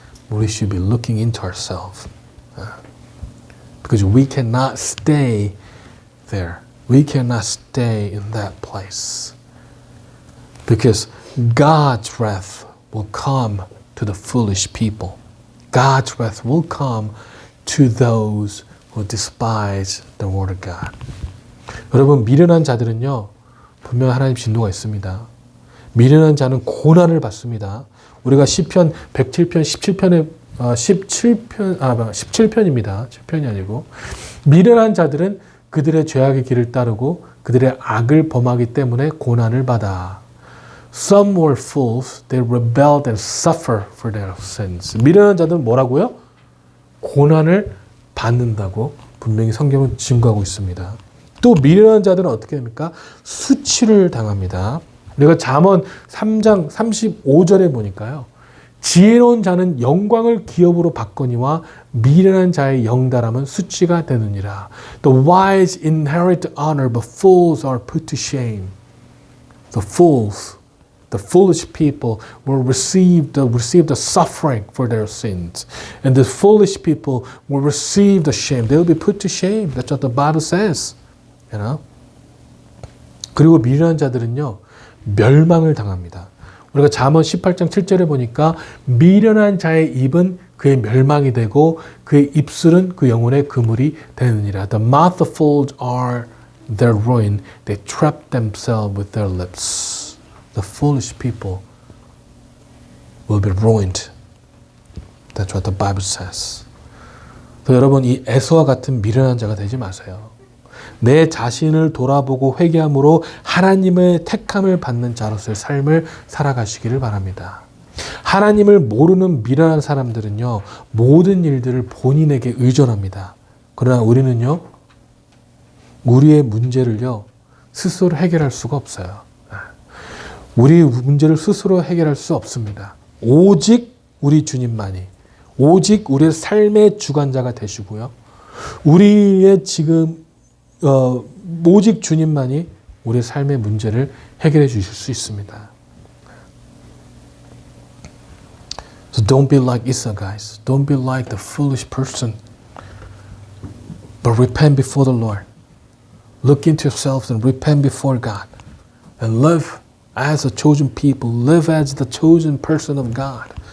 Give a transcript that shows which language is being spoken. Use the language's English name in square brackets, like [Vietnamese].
[English] We should be looking into ourselves. Because we cannot stay there. We cannot stay in that place. Because God's wrath will come to the foolish people. God's wrath will come to those who despise the word of God. [Korean] 여러분, 미련한 자들은요, 분명 하나님 진노가 있습니다. 미련한 자는 고난을 받습니다. 우리가 시편 107편 17편입니다. 7편이 아니고, 미련한 자들은 그들의 죄악의 길을 따르고 그들의 악을 범하기 때문에 고난을 받아. [English] Some were fools, they rebelled and suffer for their sins. [Korean] 미련한 자들은 뭐라고요? 고난을 받는다고 분명히 성경은 증거하고 있습니다. 또 미련한 자들은 어떻게 됩니까? 수치를 당합니다. 우리가 잠언 3장 35절에 보니까요. 지혜로운 자는 영광을 기업으로 받거니와 미련한 자의 영달함은 수치가 되느니라. [English] The wise inherit honor, but fools are put to shame. The foolish people will receive the suffering for their sins. And the foolish people will receive the shame. They will be put to shame. That's what the Bible says. [Korean] 그리고 미련한 자들은요, 멸망을 당합니다. 우리가 잠언 18장 7절에 보니까 미련한 자의 입은 그의 멸망이 되고 그의 입술은 그 영혼의 그물이 되느니라. [English] The mouth of fools are their ruin. They trap themselves with their lips. The foolish people will be ruined. That's what the Bible says. [Korean] 그래서 여러분, 이 에서와 같은 미련한 자가 되지 마세요. 내 자신을 돌아보고 회개함으로 하나님의 택함을 받는 자로서의 삶을 살아가시기를 바랍니다. 하나님을 모르는 미련한 사람들은요, 모든 일들을 본인에게 의존합니다. 그러나 우리는요, 우리의 문제를요, 스스로 해결할 수가 없어요. 우리 문제를 스스로 해결할 수 없습니다. 오직 우리 주님만이, 오직 우리의 삶의 주관자가 되시고요. 우리의 지금 오직 주님만이 우리의 삶의 문제를 해결해 주실 수 있습니다. [English] So don't be like Esau, guys. Don't be like the foolish person. But repent before the Lord. Look into yourselves and repent before God. And live as a chosen people. Live as the chosen person of God.